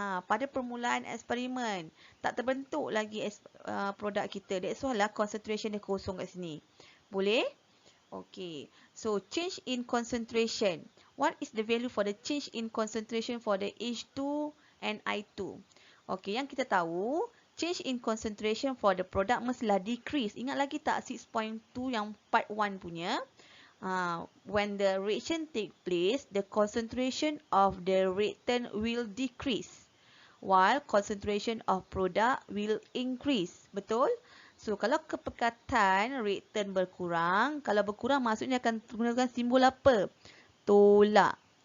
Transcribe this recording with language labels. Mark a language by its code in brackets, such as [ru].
[ms] Pada permulaan eksperimen, tak terbentuk lagi produk kita. [en] That's why lah concentration [ms] dia kosong kat sini. Boleh? [en] Okay. So, change in concentration. What is the value for the change in concentration for the H2 and I2? Okey, [ms] yang kita tahu, [en] change in concentration for the product [ms] mestilah [en] decrease. [ms] Ingat lagi tak 6.2 yang part 1 punya? [en] When the reaction take place, the concentration of the reactant will decrease, while concentration of product will increase. [ms] Betul? So, kalau kepekatan reaktan berkurang, kalau berkurang maksudnya akan menggunakan simbol apa? Tolak.